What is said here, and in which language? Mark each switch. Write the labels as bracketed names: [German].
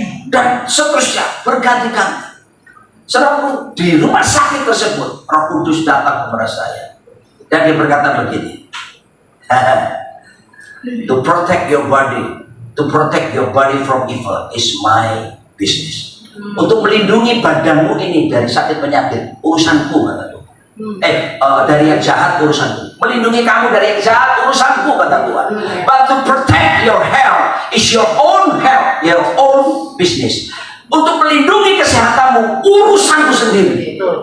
[Indonesian] Dan seterusnya berganti-ganti. Saudaraku, di rumah sakit tersebut Roh Kudus datang kepada saya dan dia berkata begini, [English] to protect your body from evil is my business. [Indonesian] Untuk melindungi badanmu ini dari sakit penyakit, urusanku, kata Tuhan. Dari yang jahat, urusanku. Melindungi kamu dari yang jahat, urusanku, kata Tuhan. [English] But to protect your health is your own health, your own business. [Indonesian] Untuk melindungi kesehatanmu, urusanku sendiri.